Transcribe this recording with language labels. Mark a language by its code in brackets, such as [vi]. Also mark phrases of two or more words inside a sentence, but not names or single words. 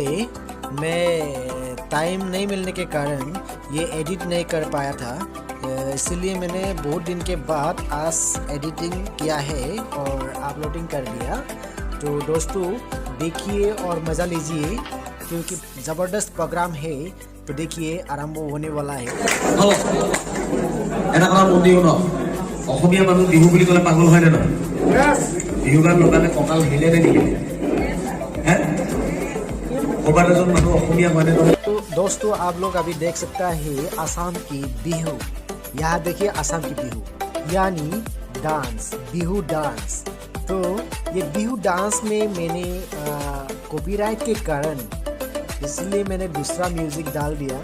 [hi] मैं टाइम नहीं मिलने के कारण ये एडिट नहीं कर पाया था, इसलिए मैंने बहुत दिन के बाद आज एडिटिंग किया है और अपलोडिंग कर दिया। तो दोस्तों देखिए और मज़ा लीजिए, क्योंकि ज़बरदस्त प्रोग्राम है। तो देखिए आरंभ होने वाला है। [as] অসমীয়া মানুহ বিহু বুলি ক'লে পাগল হয় নে নহয়? বিহু গান লগালে কঁকাল হিলে নে নিহিলে? ক'ৰবাত এজন মানুহ অসমীয়া হয় নে নহয়? [hi] तो दोस्तों आप लोग अभी देख सकता है आसाम की बिहू। यहाँ देखिए आसाम की बिहू यानी डांस, बिहू डांस। तो ये बिहू डांस में मैंने कॉपीराइट के कारण इसलिए मैंने दूसरा म्यूजिक डाल दिया।